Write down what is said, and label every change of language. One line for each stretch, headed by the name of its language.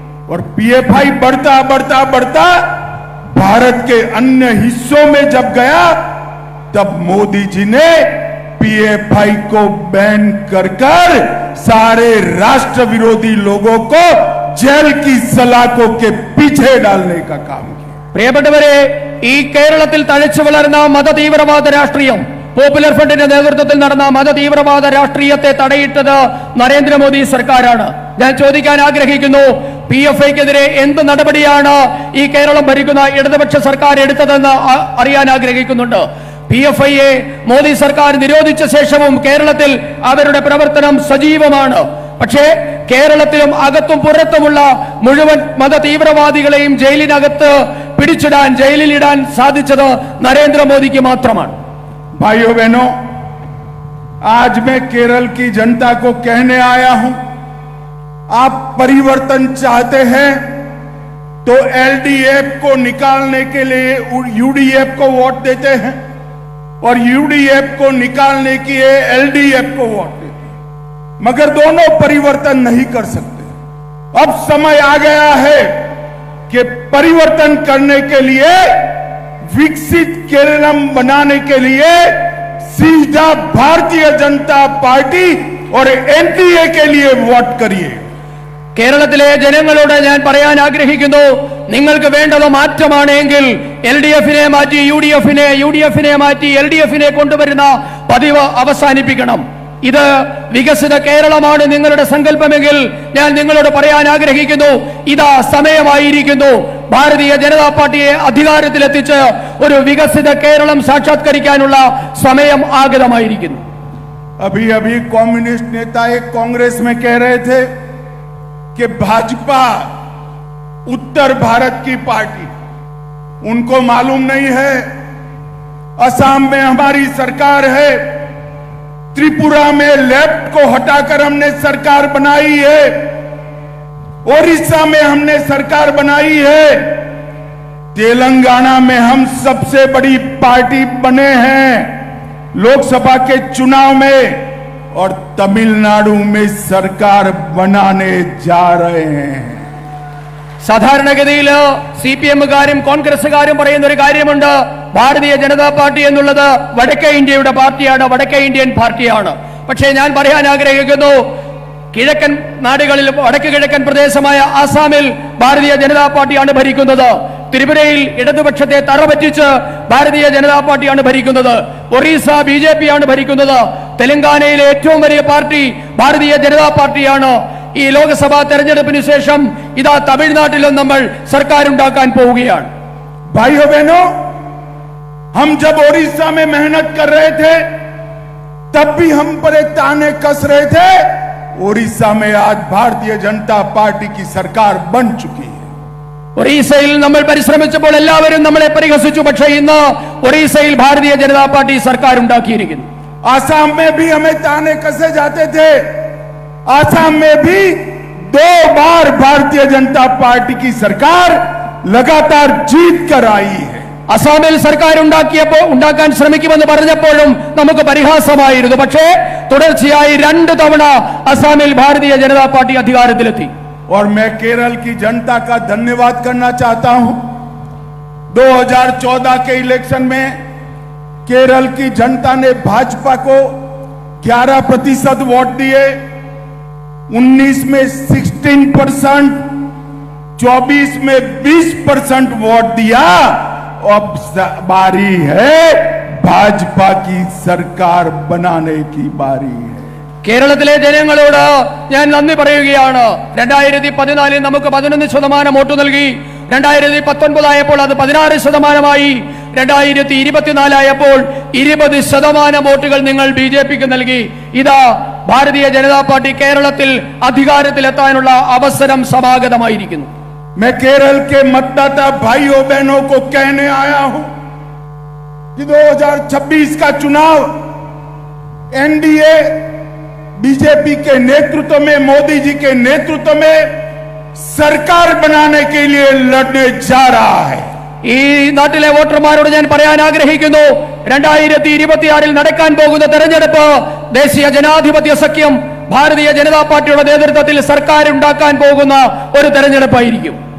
Hindi: और PFI बढ़ता बढ़ता बढ़ता भारत के अन्य हिस्सों में जब गया, तब मोदी जी ने पीएफआई को बैन कर सारे राष्ट्र विरोधी लोगों को जेल की सलाखों के पीछे डालने का काम किया।
Malayalam: പ്രിയപ്പെട്ടവരെ, ഈ കേരളത്തിൽ തഴച്ചു വളർന്ന മതതീവ്രവാദ രാഷ്ട്രീയം, പോപ്പുലർ ഫ്രണ്ടിന്റെ നേതൃത്വത്തിൽ നടന്ന മതതീവ്രവാദ രാഷ്ട്രീയത്തെ തടയിട്ടത് നരേന്ദ്രമോദി സർക്കാരാണ്. ഞാൻ ചോദിക്കാൻ ആഗ്രഹിക്കുന്നു, PFIക്കെതിരെ എന്ത് നടപടിയാണ് ഈ കേരളം ഭരിക്കുന്ന ഇടതുപക്ഷ സർക്കാർ എടുത്തതെന്ന് അറിയാൻ ആഗ്രഹിക്കുന്നുണ്ട്. PFIയെ മോദി സർക്കാർ നിരോധിച്ച ശേഷവും കേരളത്തിൽ അവരുടെ പ്രവർത്തനം സജീവമാണ്. പക്ഷേ കേരളത്തിലും അകത്തും പുറത്തുമുള്ള മുഴുവൻ മത തീവ്രവാദികളെയും ജയിലിനകത്ത് പിടിച്ചിടാൻ, ജയിലിലിടാൻ സാധിച്ചത് നരേന്ദ്രമോദിക്ക് മാത്രമാണ്.
Hindi: भाइयों बहनों, आज मैं केरल की जनता को कहने आया हूं, आप परिवर्तन चाहते हैं तो LDF को निकालने के लिए UDF को वोट देते हैं और UDF को निकालने के लिए LDF को वोट देते हैं, मगर दोनों परिवर्तन नहीं कर सकते। अब समय आ गया है कि परिवर्तन करने के लिए, विकसित केरलम बनाने के लिए सीधा भारतीय जनता पार्टी और NDA के लिए वोट करिए.
Malayalam: കേരളത്തിലെ ജനങ്ങളോട് ഞാൻ പറയാൻ ആഗ്രഹിക്കുന്നു, നിങ്ങൾക്ക് വേണ്ടത് മാറ്റമാണെങ്കിൽ LDFനെ മാറ്റി UDFനെ മാറ്റി LDFനെ കൊണ്ടുവരുന്ന പതിവ് അവസാനിപ്പിക്കണം. ഇത് വികസിത കേരളമാണ് നിങ്ങളുടെ സങ്കല്പമെങ്കിൽ ഞാൻ നിങ്ങളോട് പറയാൻ ആഗ്രഹിക്കുന്നു, ഇതാ സമയമായിരിക്കുന്നു. ഭാരതീയ ജനതാ പാർട്ടിയെ അധികാരത്തിലെത്തിച്ച് ഒരു വികസിത കേരളം സാക്ഷാത്കരിക്കാനുള്ള സമയം ആഗതമായിരിക്കുന്നു.
Hindi: अभी अभी कम्युनिस्ट नेता एक कांग्रेस में कह रहे थे कि भाजपा उत्तर भारत की पार्टी, उनको मालूम नहीं है असम में हमारी सरकार है, त्रिपुरा में लेफ्ट को हटाकर हमने सरकार बनाई है, ओडिशा में हमने सरकार बनाई है, तेलंगाना में हम सबसे बड़ी पार्टी बने हैं लोकसभा के चुनाव में, और तमिलनाडु में सरकार बनाने जा रहे हैं.
Malayalam: സാധാരണഗതിയിൽ CPMകാരും കോൺഗ്രസുകാരും പറയുന്ന ഒരു കാര്യമുണ്ട്, ഭാരതീയ ജനതാ പാർട്ടി എന്നുള്ളത് വടക്കേ ഇന്ത്യയുടെ പാർട്ടിയാണ്, വടക്കേ ഇന്ത്യൻ പാർട്ടിയാണ്. പക്ഷേ ഞാൻ പറയാൻ ആഗ്രഹിക്കുന്നു, കിഴക്കൻ നാടുകളിൽ വടക്ക് കിഴക്കൻ പ്രദേശമായ ആസാമിൽ ഭാരതീയ ജനതാ പാർട്ടിയാണ് ഭരിക്കുന്നത്. ത്രിപുരയിൽ ഇടതുപക്ഷത്തെ തറപറ്റിച്ച് ഭാരതീയ ജനതാ പാർട്ടിയാണ് ഭരിക്കുന്നത്. ഒറീസ BJP ആണ് ഭരിക്കുന്നത്. തെലങ്കാനയിലെ ഏറ്റവും വലിയ പാർട്ടി ഭാരതീയ ജനതാ പാർട്ടിയാണ്. ഈ ലോക്സഭാ തെരഞ്ഞെടുപ്പിന് ശേഷം ഇതാ തമിഴ്നാട്ടിലും നമ്മൾ സർക്കാർ ഉണ്ടാക്കാൻ പോവുകയാണ്.
Hindi: भाइयों बहनों, हम जब ओडिशा में मेहनत कर रहे थे तब भी हम पर एक ताने कस रहे थे. ओडिशा में आज भारतीय जनता पार्टी की सरकार बन चुकी है.
Malayalam: ഒറീസയിൽ നമ്മൾ പരിശ്രമിച്ചപ്പോൾ എല്ലാവരും നമ്മളെ പരിഹസിച്ചു. പക്ഷേ ഇന്ന് ഒറീസയിൽ ഭാരതീയ ജനതാ പാർട്ടി സർക്കാർ ഉണ്ടാക്കിയിരിക്കുന്നു.
Hindi: आसाम में भी हमें ताने कसे जाते थे. आसाम में भी 2 बार भारतीय जनता पार्टी की सरकार लगातार जीत कर आई है.
Malayalam: അസാമിൽ സർക്കാർ ഉണ്ടാക്കാൻ ശ്രമിക്കുമെന്ന് പറഞ്ഞപ്പോഴും നമുക്ക് പരിഹാസമായിരുന്നു. പക്ഷേ തുടർച്ചയായി 2 തവണ അസാമിൽ ഭാരതീയ ജനതാ പാർട്ടി അധികാരത്തിലെത്തി.
Hindi: और मैं केरल की जनता का धन्यवाद करना चाहता हूं. 2014 के इलेक्शन में केरल की जनता ने भाजपा को 11% वोट दिए, 19 में 16%, 24 में 20% वोट दिया. अब बारी है भाजपा की सरकार बनाने की बारी है.
Malayalam: കേരളത്തിലെ ജനങ്ങളോട് ഞാൻ നന്ദി പറയുകയാണ്. 2014 നമുക്ക് 11% വോട്ട് നൽകി. 2019 ആയപ്പോൾ അത് 16%, 2024 ആയപ്പോൾ 20% വോട്ടുകൾ നിങ്ങൾ BJPക്ക് നൽകി. ഇതാ ഭാരതീയ ജനതാ പാർട്ടി കേരളത്തിൽ അധികാരത്തിലെത്താനുള്ള അവസരം സമാഗതമായിരിക്കുന്നു.
Hindi: मैं केरल के मतदाता भाइयों बहनों को कहने आया हूं कि 2026 का चुनाव NDA BJP के नेतृत्व में, मोदी जी के नेतृत्व में सरकार बनाने के लिए लड़ने जा रहा है.
Malayalam: ഈ നാട്ടിലെ വോട്ടർമാരോട് ഞാൻ പറയാൻ ആഗ്രഹിക്കുന്നു, 2026 നടക്കാൻ പോകുന്ന തെരഞ്ഞെടുപ്പ് ദേശീയ ജനാധിപത്യ സഖ്യം ഭാരതീയ ജനതാ പാർട്ടിയുടെ നേതൃത്വത്തിൽ സർക്കാർ ഉണ്ടാക്കാൻ പോകുന്ന ഒരു തെരഞ്ഞെടുപ്പായിരിക്കും.